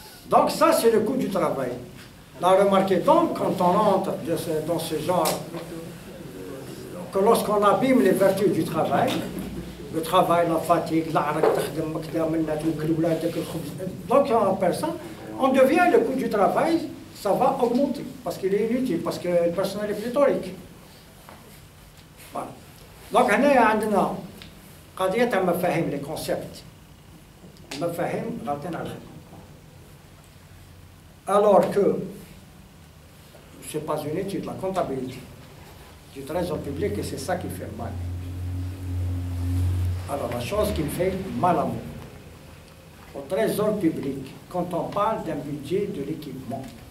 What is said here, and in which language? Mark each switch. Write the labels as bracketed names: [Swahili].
[French] Donc ça, c'est le coût du travail. Là, remarquez donc, quand on rentre dans ce genre, que lorsqu'on abîme les vertus du travail, le travail, la fatigue, donc on appelle ça, on devient le coût du travail, ça va augmenter, parce qu'il est inutile, parce que le personnel est pléthorique. Voilà. Donc, [Arabic] هنا عندنا قضية مفاهيم [French] les concepts. [Arabic] المفاهيم غالطين عليها. [French] Alors que ce n'est pas une étude, la comptabilité du trésor public, et c'est ça qui fait mal. Alors, la chose qui me fait mal à moi, au trésor public, quand on parle d'un budget de l'équipement,